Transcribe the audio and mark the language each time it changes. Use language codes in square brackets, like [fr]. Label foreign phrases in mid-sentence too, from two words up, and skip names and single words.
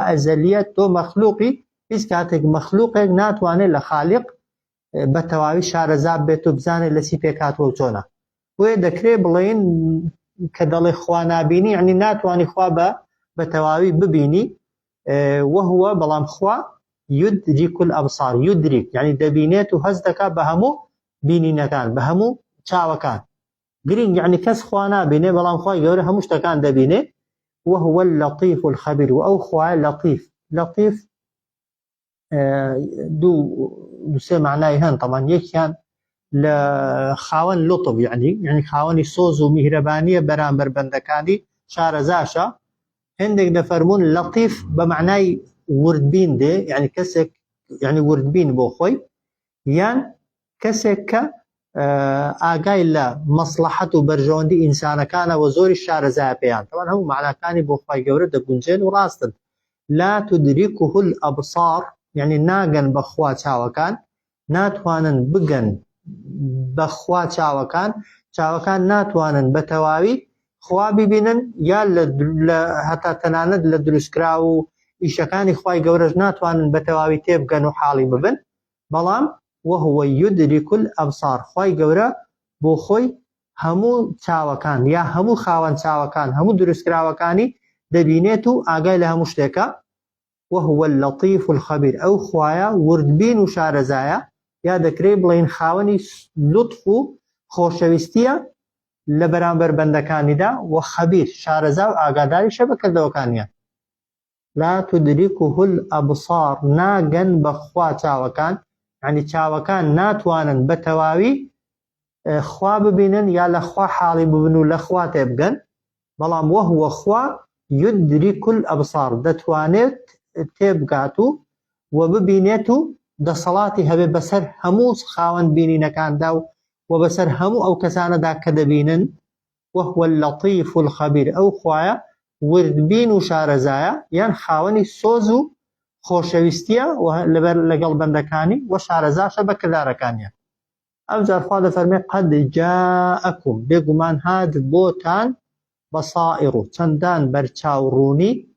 [ckb] ئەزەلیە تۆ مەخلوقی هیچ کاتێک مەخلوقێک ناتوانێت لە خالق بە تەواوی شارەزاب بێت و بزانێت لە چی پێکاتوە و چۆنە وێ دەکرێ بڵێن کە دەڵێ خوا نابینی یعنی ناتوانی خوا بە تەواوی ببینی وهو بەڵام خوا [ar] يدرك الابصار يدرك [ckb] يعني دەبینێت و هەست دەکات بە هەموو بینینەکان بە هەموو چاوەکان گرنگ يعني کەس خوا نابینێ بەڵام خوای گەورە هەموو شتەکان دەبینێ [ar] وهو اللطيف الخبير [ckb] و ئەو خوای لطيف لطيف دوو سێ معنای هەن طبعا یەکیان لە خاوەن لطف يعني خاوەنی سۆز و میهرەبانیە بەرامبەر بەندەکانی شارەزاشە هەندێک دەفەرمون لطیف بە معنای وردبین دێ يعني کەسێک يعني وردبین بۆ خۆی یان کەسێک کە ئاگای لە مەسلحەت و بەرژەوەندی ئینسانەکانەوە زۆری شارەزایە پێیان طبعا هەموو معناکانی بۆ خوای گەورە دەگونجێن و ڕاستن [ar] لا تدركه الأبصار [ckb] يعني ناگەن بەخوا چاوەکان ناتوانن بگەن بەخوا چاوەکان ناتوانن بە تەواوی خوا ببینن یا هەتا تەنانەت لە دروستکرا و ئیشەکانی خوای گەورەش ناتوانن بە تەواوی تێبگەن و حاڵی ببن بەڵام [ar] وهو يدرك الأبصار [ckb] خوای گەورە بۆ خۆی هەموو چاوەکان یا هەموو خاوەن چاوەکان هەموو دروستکراوەکانی دەبینێت و ئاگای لە هەموو شتێکە [ar] وهو اللطيف الخبير [ckb] ئەو خوایە وردبین و شارەزایە یا دەکرێت بڵێن خاوەنی لطف و خۆشەویستیە لە بەرامبەر بەندەکانیدا و خەبیر شارەزا و ئاگاداری شە بەکردەوەکانیان [ar] لا تدركه الأبصار [ckb] ناگەن بەخوا چاوەکان يعني چاوەکان ناتوانن بە تەواوی خوا ببینن یا لە خوا حاڵی ببن و لە خوا تێبگەن بەڵام وهو خوا [ar] يدرك الأبصار [ckb] دەتوانێت تێبگات و ببینێت و دەسەڵاتی هەبێ بەسەر هەموو خاوەن بینینەکاندا و بەسەر هەموو ئەو کەسانەدا کە دەبینن [ar] وهو اللطيف الخبير [ckb] ئەو خوایە وردبین و شارەزایە یان خاوەنی سۆز و خۆشەویستیە لەگەڵ بەندەکانی و شارەزاشە بە کردارەکانیان ئەو جار خوا دەفەرمێ [ar] قەد جاءەکم [ckb] بێگومان هات بۆتان بەسائر و چەندان بەرچاوڕوونی